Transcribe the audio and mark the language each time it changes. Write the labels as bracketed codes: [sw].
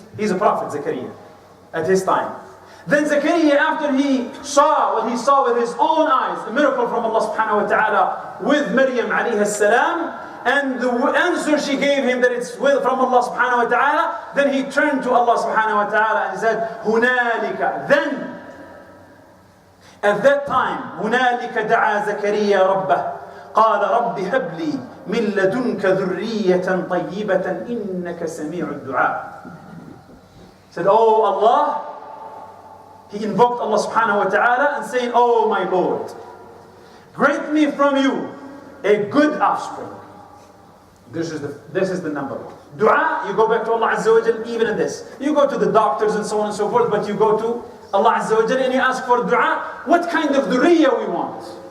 [en] He's a prophet, Zakaria, at his time. Then Zakaria, after he saw what he saw with his own eyes, the miracle from Allah subhanahu wa ta'ala with Maryam alayhi salam, and the answer she gave him that it's from Allah subhanahu wa ta'ala, then he turned to Allah subhanahu wa ta'ala and he said, [ar] هُنَالِكَ. [en] Then, at that time, [ar] هُنَالِكَ دَعَا زَكَرِيَّا رَبَّهُ قال رب هب لي من لدنك ذرية طيبة إنك سميع الدعاء. [en] Said, oh Allah, he invoked Allah subhanahu wa ta'ala and saying, oh my Lord, grant me from you a good offspring. This is the number one. Dua, you go back to Allah Azza wa Jal even in this. You go to the doctors and so on and so forth, but you go to Allah Azza wa Jal and you ask for dua, what kind of dhurriyyah we want.